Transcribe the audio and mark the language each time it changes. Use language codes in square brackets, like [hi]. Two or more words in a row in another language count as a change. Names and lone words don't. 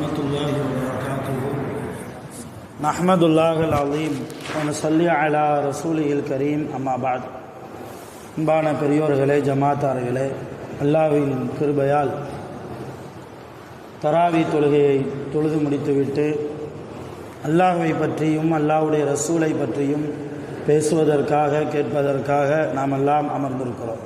[ar] الله وبركاته نحمد الله العظيم ونصلي على رسوله الكريم أما بعد. [ta] அன்பான பெரியோர்களே, ஜமாத்தார்களே, அல்லாஹ்வின் கிருபையால் தராவி தொழுகையை தொழுது முடித்துவிட்டு அல்லாஹ்வை பற்றியும் அல்லாஹ்வுடைய ரசூலை பற்றியும் பேசுவதற்காக கேட்பதற்காக நாம் எல்லாம் அமர்ந்திருக்கிறோம்.